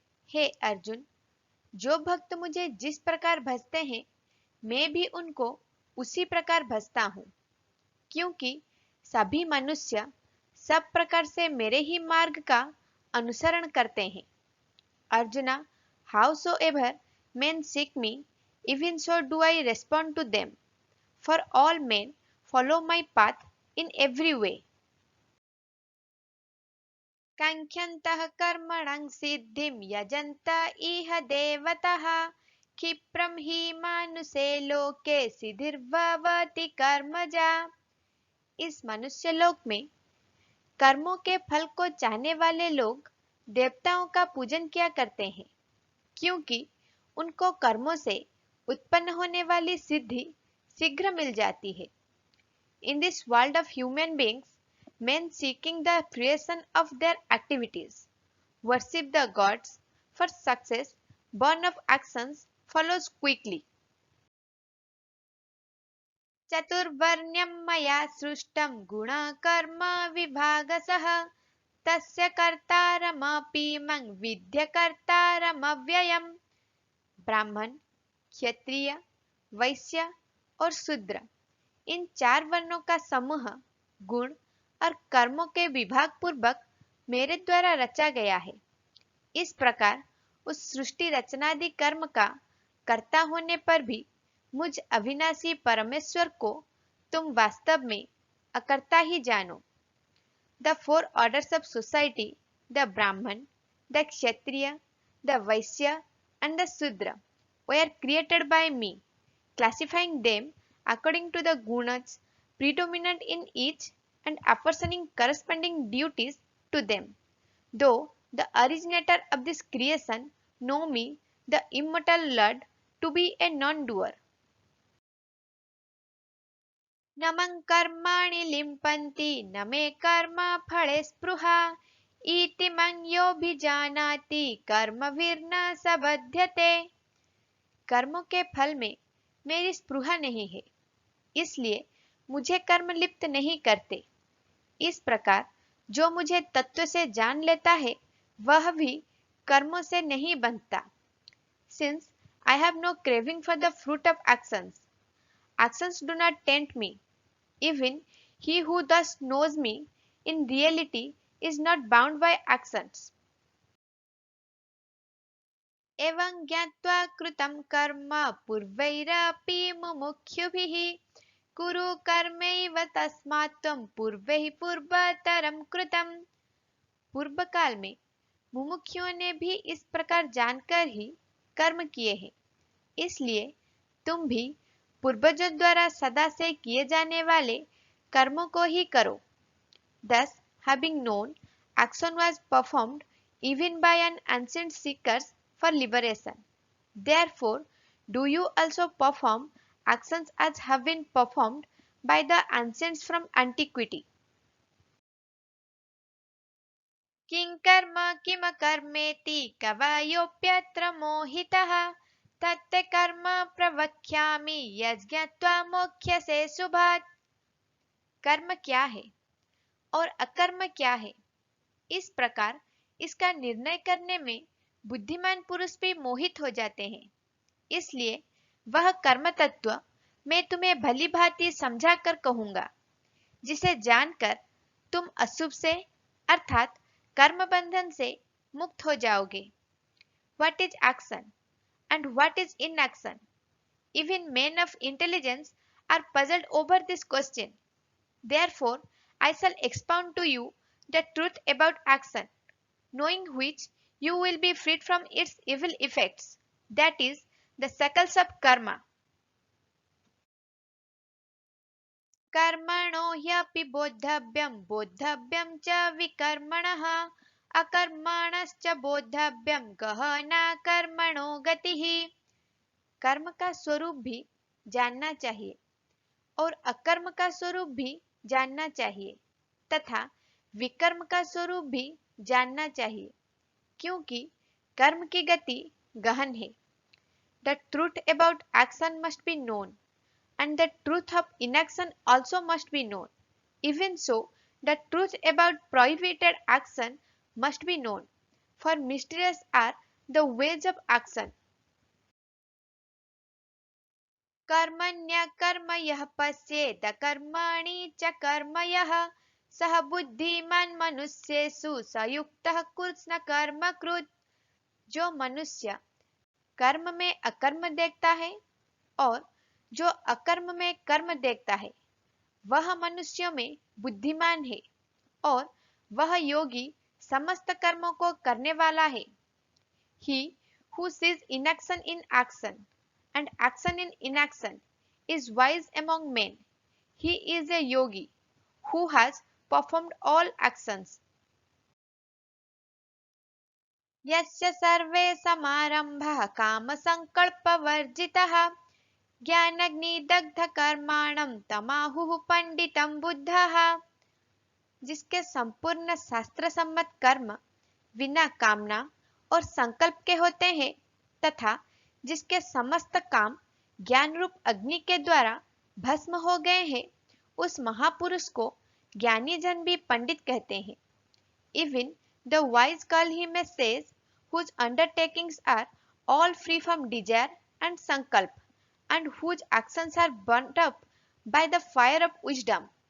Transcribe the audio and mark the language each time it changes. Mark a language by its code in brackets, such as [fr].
[hi] हे अर्जुन, जो भक्त मुझे जिस प्रकार भजते हैं, मैं भी उनको उसी प्रकार भजता हूँ, क्योंकि सभी मनुष्य सब प्रकार से मेरे ही मार्ग का अनुसरण करते हैं। [en] Arjuna, howsoever men seek me, even so do I respond to them, for all men follow my path in every way. [sa] काङ्क्षन्तः कर्मणं सिद्धिं यजन्त इह देवतः, क्षिप्रं हि मानुषे लोके सिद्धिर्भवति कर्मजा। [hi] इस मनुष्य लोक में कर्मों के फल को चाहने वाले लोग देवताओं का पूजन किया करते हैं, क्योंकि उनको कर्मों से उत्पन्न होने वाली सिद्धि शीघ्र मिल जाती है। [en] In this world of human beings, men seeking the fruition of their activities worship the gods for success. Burn of actions follows quickly. [sa] चतुर्वर्ण्यं मया सृष्टं गुणकर्म विभागसः, तस्य कर्तारमपि मं विद्य कर्तारमव्ययम्। [hi] ब्राह्मण, क्षत्रिय, वैश्य और शूद्र, इन चार वर्णों का समूह गुण और कर्मों के विभाग पूर्वक मेरे द्वारा रचा गया है। इस प्रकार उस सृष्टि रचनादि कर्म का कर्ता होने पर भी मुझ अविनाशी परमेश्वर को तुम वास्तव में अकर्ता ही जानो। [en] The four orders of society, the Brahman, the Kshatriya, the Vaishya and the Sudra, were created by me, classifying them according to the gunas predominant in each and apportioning corresponding duties to them. Though the originator of this creation know me, the immortal Lord, to be a non-doer. [sa] न मं कर्माणि लिम्पन्ति न मे कर्म फले स्पृहा, इति मं योऽभिजानाति कर्मभिर्न स बध्यते। [hi] कर्मों के फल में मेरी स्पृहा नहीं है, इसलिए मुझे कर्म लिप्त नहीं करते। इस प्रकार जो मुझे तत्व से जान लेता है, वह भी कर्मों से नहीं बंधता। [en] Since I have no craving for the fruit of actions, actions do not tempt me. Even he who thus knows me in reality is not bound by actions. [sa] एवं ज्ञात्वा कृतं कर्म पूर्वैरपि मुमुक्षुभिः, कुरु कर्मैव तस्मात् त्वं पूर्वैः पूर्वतरं कृतम्। [hi] पूर्व काल में मुमुक्षुओं ने भी इस प्रकार जानकर ही कर्म किए हैं, इसलिए तुम भी पूर्वजों द्वारा सदा से किए जाने वाले कर्मों को ही करो। [en] Thus, having known, action was performed even by an ancient seekers for liberation. Therefore, do you also perform actions as have been performed by the ancients from antiquity. [sa] किं कर्म किमकर्मेति कवयोऽप्यत्र मोहितः, तत् कर्म प्रवक्ष्यामि यज्ञत्वा मोक्ष्यसे शुभात्। [hi] कर्म क्या है और अकर्म क्या है, इस प्रकार इसका निर्णय करने में बुद्धिमान पुरुष भी मोहित हो जाते हैं। इसलिए वह कर्म तत्व मैं तुम्हें भली भांति समझा कर कहूंगा, जिसे जानकर तुम अशुभ से अर्थात कर्म बंधन से मुक्त हो जाओगे। [en] What is action and what is inaction? Even men of intelligence are puzzled over this question. Therefore, I shall expound to you the truth about action, knowing which you will be freed from its evil effects, that is, the shackles of karma. [sa] कर्मणो ह्यपि बोद्धव्यं बोद्धव्यं च विकर्मणः, अकर्मणश्च बोद्धव्यं गहना कर्मणो गतिः। [hi] कर्म का स्वरूप भी जानना चाहिए और अकर्म का स्वरूप भी जानना चाहिए तथा विकर्म का स्वरूप भी जानना चाहिए, क्योंकि कर्म की गति गहन है। [en] The truth about action must be known, and the truth of inaction also must be known. Even so, the truth about prohibited action must be known, for mysterious are the ways of action. [sa] कर्मण्यकर्म यः पश्येत कर्माणि च कर्म यः सः बुद्धिमान् मनुष्येषु स युक्तः कृत्स्न कर्म कृत्। [hi] जो मनुष्य कर्म में अकर्म देखता है और जो अकर्म में कर्म देखता है वह मनुष्यों में बुद्धिमान है और वह योगी समस्त कर्मों को करने वाला है। [en] He who sees inaction in action and action in inaction is wise among men. He is a yogi who has performed all actions. [sa] यस्य सर्वे समारंभः कामसंकल्पवर्जितः ज्ञानाग्निदग्धकर्माणं तमाहुः पंडितं बुद्धः। [hi] जिसके संपूर्ण शास्त्र सम्मत कर्म बिना कामना और संकल्प के होते हैं तथा जिसके समस्त काम ज्ञान रूप अग्नि के द्वारा भस्म हो गए हैं, उस महापुरुष को ज्ञानी जन भी पंडित कहते हैं। [en] Even the wise call him a sage whose undertakings are all free from desire and sankalp and whose actions are burnt up by the fire of wisdom.